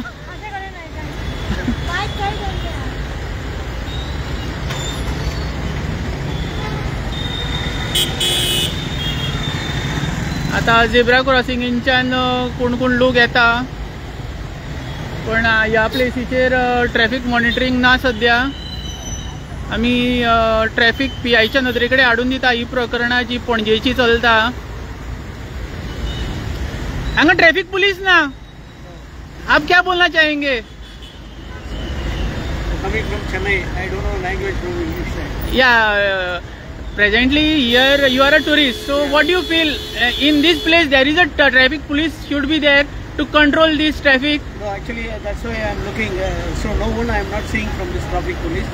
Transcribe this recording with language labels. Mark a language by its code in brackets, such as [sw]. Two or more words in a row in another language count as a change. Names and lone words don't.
[kok] आता झेब्रा क्रॉसिंगेच्यान कोण कोण लोक येता पण ह्या प्लेसीचेर [en] traffic monitoring [kok] ना सद्या. आमी ट्रॅफिक PIच्या नदरेकडे हाडून दिता ही प्रकरणां जी पणजेची चलता. हांगा ट्रॅफिक पुलिस ना. [hi] आप क्या बोलना चाहेंगे? [en] Coming from Chennai, I don't know language from English side. Yeah, presently here you are a tourist. So what do you feel? In this place there is a traffic police should be there to control this traffic. No, actually that's why I am looking. So no one I am not seeing from this traffic police.